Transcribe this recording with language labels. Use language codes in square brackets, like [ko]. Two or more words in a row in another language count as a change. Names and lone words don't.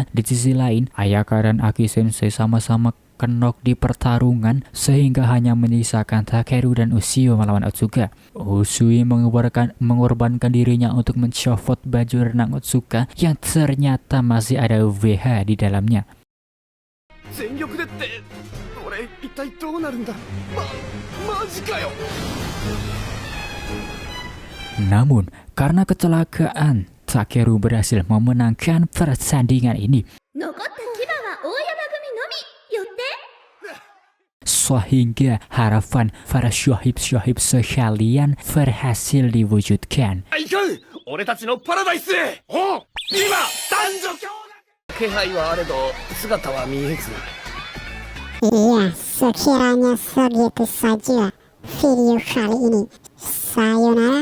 [id] Di sisi lain, Ayaka dan Aki Sensei sama-sama knock di pertarungan sehingga hanya menyisakan Takeru dan Ushio melawan Otsuka. Usui mengorbankan dirinya untuk mencopot baju renang Otsuka yang ternyata masih ada UVH di dalamnya. [ja] 全力でって俺一体どうなるんだマジかよ [id] Namun, karena kecelakaan, Takeru berhasil memenangkan pertandingan ini. [ja] 残った牙は大山組のみよって。 [id] Sehingga harapan para syahib-syahib sekalian berhasil diwujudkan. [ja] いかん俺たちのパラダイスへお今男女共気配はあれど姿は見えず [id] Iya, sekiranya segitu saja video kali ini. Sayonara